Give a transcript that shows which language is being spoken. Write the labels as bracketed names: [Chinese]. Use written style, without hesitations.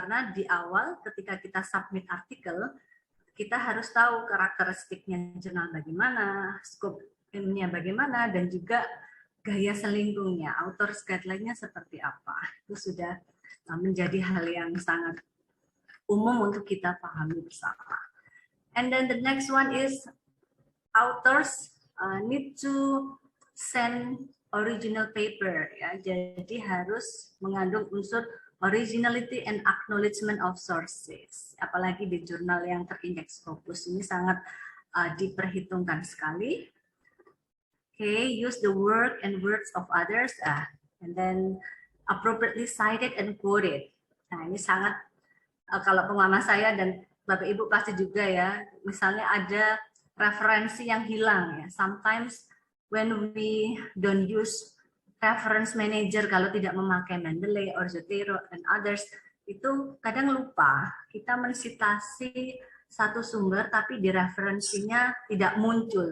[Indonesian] Karena di awal ketika kita submit artikel, kita harus tahu karakteristiknya jurnal bagaimana, scope ilmunya bagaimana, dan juga gaya selingkungnya, author's guideline-nya seperti apa. Itu sudah menjadi hal yang sangat umum untuk kita pahami bersama. [English] And then the next one is authors need to send original paper. [Indonesian] Ya. Jadi harus mengandung unsur [English] originality and acknowledgement of sources. [Indonesian] Apalagi di jurnal yang terindeks Scopus ini sangat diperhitungkan sekali. [English] Okay, use the work and words of others, and then appropriately cited and quoted. [Indonesian] Nah, ini sangat kalau pengalaman saya dan Bapak Ibu pasti juga ya. Misalnya ada referensi yang hilang ya. [English] Sometimes when we don't use reference manager, [Indonesian] kalau tidak memakai Mendeley or Zotero and others, itu kadang lupa kita mensitasi satu sumber tapi di referensinya tidak muncul.